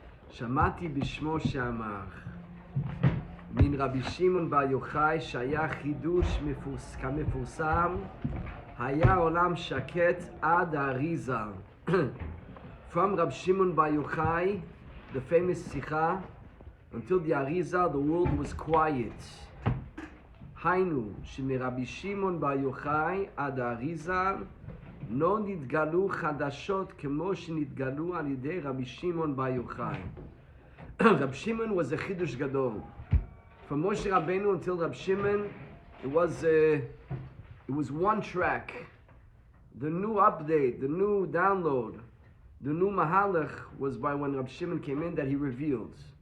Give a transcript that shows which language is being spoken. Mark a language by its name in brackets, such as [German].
[Hebrew] שמעתי בשמו שאמר, מן רבי שמעון בר יוחאי שהיה חידוש כמפורסם, היה עולם שקט עד האריזה. [English] From Rabbi Shimon bar Yochai, the famous Sikha, until the Arizal, the world was quiet. [Hebrew] היינו, שמרבי שמעון בר יוחאי עד האריזל, לא נתגלו חדשות כמו שנתגלו על ידי רבי שמעון בר יוחאי. [English] Rabbi Shimon was a [Hebrew] chidush gadol. [English] From Moshe Rabbeinu until Rabbi Shimon, it was one track. The new update, the new download, the new mahalach was by when Rabbi Shimon came in that he revealed.